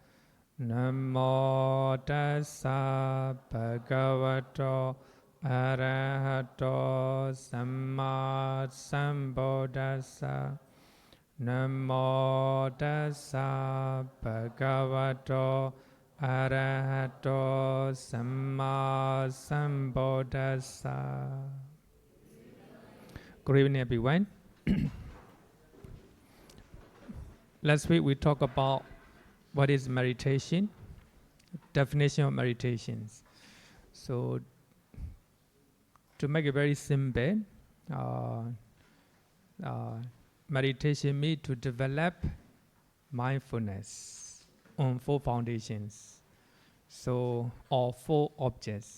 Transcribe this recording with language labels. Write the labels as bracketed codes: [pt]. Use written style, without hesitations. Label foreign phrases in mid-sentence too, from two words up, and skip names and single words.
[pi] Namo tassa bhagavato arahato samma sambuddhassa. Namo tassa bhagavato arahato samma sambuddhassa. [en] Good evening, everyone. Last week we talked about what is meditation, definition of meditations. So, to make it very simple, meditation means to develop mindfulness on 4 foundations, so or 4 objects.